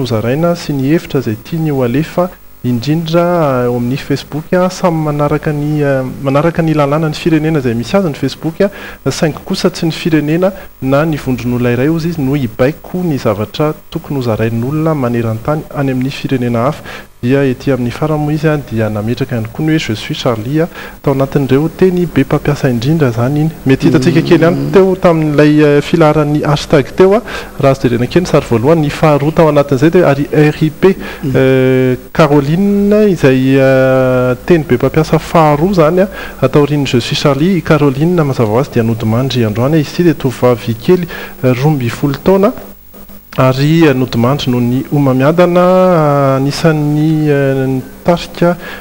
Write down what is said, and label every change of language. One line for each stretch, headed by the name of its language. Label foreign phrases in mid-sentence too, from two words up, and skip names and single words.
Malagasy: hozaraina sy ny hevitra izay tiany ho alefa indrindra eo amin'ny Facebook samy manaraka ny lalàna ny firenena izay misy azy ny Facebook saingy kosa tsy ny firenena na ny vondron'olona iray ozy izy no hibaiko ny zavatra tokony hozarain'olona maneran-tany any amin'ny firenena hafa dia ety amin'ny faramo izy dia nametraka ihany koa ny hoe
French: je suis Charlie
Malagasy: tao anatin'ireo teny be mpampiasa indrindra zany iny mety hitantsika kely ihany teo tamin'ilay filaharan'ny hashtag teo raha azo jerena kely ny sary voalohany ny faharoa tao anatin'izay dia ary RIP Caroline izay teny be mpampiasa faharoa zany ataorian'ny
French: je suis Charlie
Malagasy: Caroline mazava ho azy dia nodimandry androany izy ity dia tovavy kely 12 taona ary nodimandry noho ny homamiadana anisan'ny nitarika